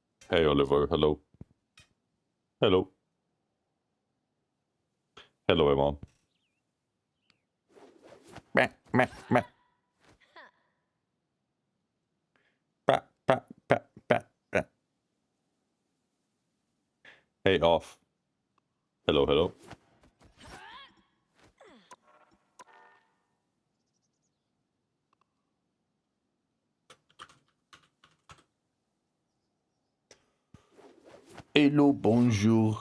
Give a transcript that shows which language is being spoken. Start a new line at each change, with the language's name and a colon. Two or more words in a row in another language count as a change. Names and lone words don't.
English: Hey, Oliver. Hello. Hello. Hello, Emma. Meh, meh, meh. Bah, bah, bah, bah, bah. Hey, off. Hello, hello. Hello, bonjour.